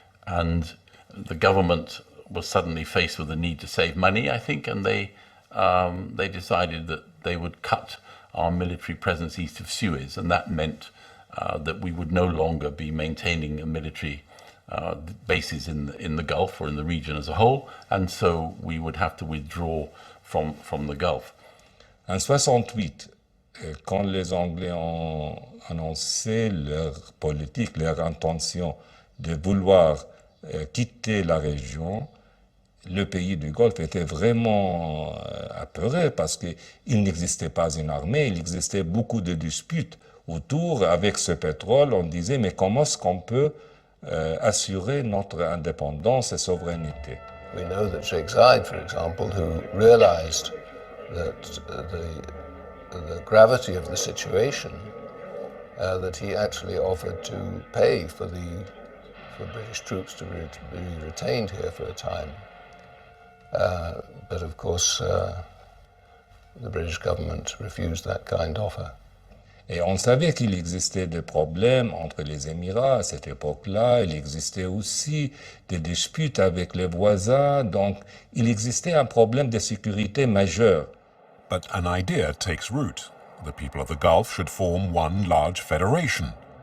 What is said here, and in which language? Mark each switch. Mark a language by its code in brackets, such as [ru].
[en] And the government was suddenly faced with the need to save money, I think, and they decided that they would cut our military presence east of Suez, and that meant that we would no longer be maintaining a military bases in the Gulf or in the region as a whole, and so we would have to withdraw from the Gulf. [fr] En 68, quand les Anglais ont annoncé leur politique, leur intention de vouloir quitter la région, le pays du Golfe était vraiment apeuré parce qu'il n'existait pas une armée, il existait beaucoup de disputes autour. Avec ce pétrole, on disait, mais comment est-ce qu'on peut assurer notre indépendance et souveraineté? [en] We know that Sheikh Zayed, for example, who realized that the gravity of the situation, that he actually offered to pay for British troops to be retained here for a time. But of course, the British government refused that kind offer. [fr] Et on savait qu'il existait des problèmes entre les Émirats à cette époque-là. Il existait aussi des disputes avec les voisins. Donc, il existait un problème de sécurité majeur. [en] But an idea takes root. The people of the Gulf should form one large federation.